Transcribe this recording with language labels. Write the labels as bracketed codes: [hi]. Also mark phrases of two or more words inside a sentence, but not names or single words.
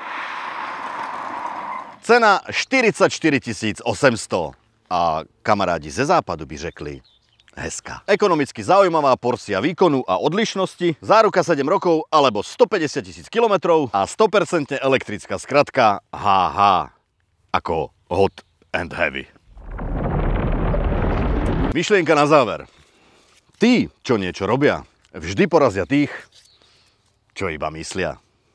[cs] Cena 44 800 a kamarádi ze západu by řekli hezká. [sk] Ekonomicky zaujímavá porcia výkonu a odlišnosti, záruka 7 rokov alebo 150 000 km a 100% elektrická skratka HH ako [en] hot and heavy. [sk] Myšlienka na záver. Tí, čo niečo robia, vždy porazia tých, čo iba myslia.